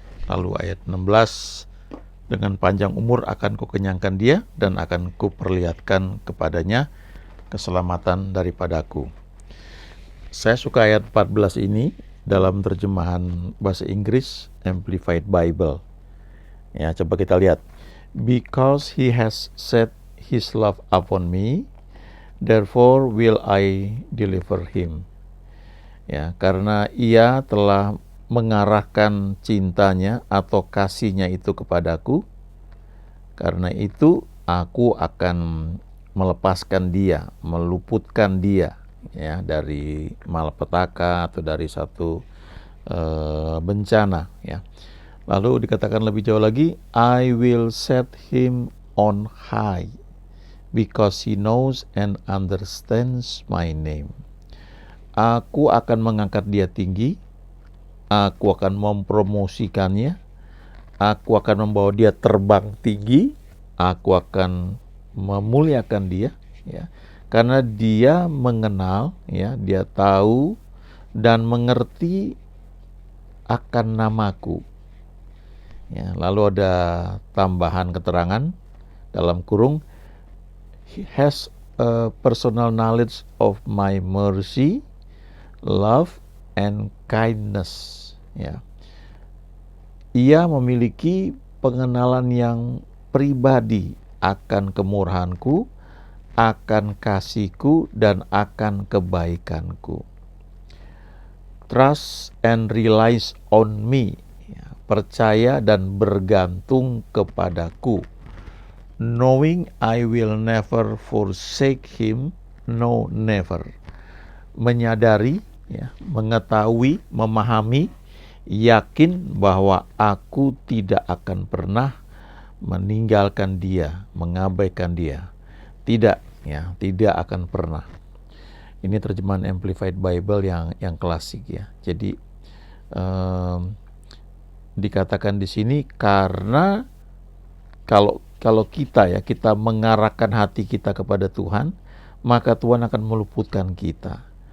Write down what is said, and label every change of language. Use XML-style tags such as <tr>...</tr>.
<id>Lalu ayat 16, dengan panjang umur akan kukenyangkan dia dan akan kuperlihatkan kepadanya keselamatan daripadaku. Saya suka ayat 14 ini dalam terjemahan bahasa Inggris Amplified Bible. Ya, coba kita lihat.</id> <en>Because he has set his love upon me, therefore will I deliver him.</en> <id>Ya, karena ia telah mengarahkan cintanya atau kasihnya itu kepadaku, karena itu aku akan melepaskan dia, meluputkan dia ya dari malapetaka atau dari satu bencana ya. Lalu dikatakan lebih jauh lagi,</id> <en>I will set him on high because he knows and understands my name.</en> <id>Aku akan mengangkat dia tinggi, aku akan mempromosikannya, aku akan membawa dia terbang tinggi, aku akan memuliakan dia ya. Karena dia mengenal ya, dia tahu dan mengerti akan namaku. Ya, lalu ada tambahan keterangan dalam kurung,</id> <en>he has a personal knowledge of my mercy, love and kindness.</en> <id>Ya. Ia memiliki pengenalan yang pribadi akan kemurahanku, akan kasihku dan akan kebaikanku.</id> <en>Trust and relies on me.</en> <id>Percaya dan bergantung kepadaku.</id> <en>Knowing I will never forsake him, no never.</en> <id>Menyadari, ya, mengetahui, memahami, yakin bahwa aku tidak akan pernah meninggalkan dia, mengabaikan dia. Tidak, ya, tidak akan pernah. Ini terjemahan Amplified Bible yang klasik ya. Jadi dikatakan di sini karena kalau kita mengarahkan hati kita kepada Tuhan, maka Tuhan akan meluputkan kita.</id>